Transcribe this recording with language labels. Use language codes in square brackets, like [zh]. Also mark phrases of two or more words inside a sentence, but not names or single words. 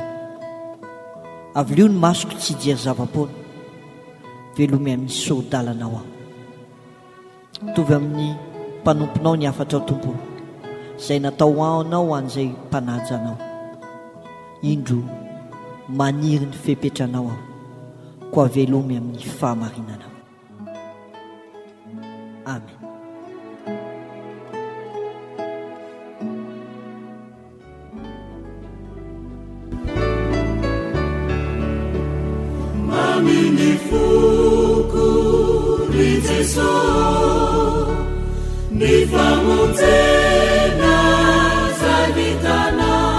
[mg] Avy lio ny masoko tsy hijery zava-poana velomy amin'ny sodalanao aho. Tovy amin'ny mpanomponao ny afatra ao tompo izay natao anao an'izay mpanajanao. Indro maniry ny fepetranao aho koa velomy amin'ny fahamarinanao. Amen. Mamini fuku ni Jesu ni famutena zavitana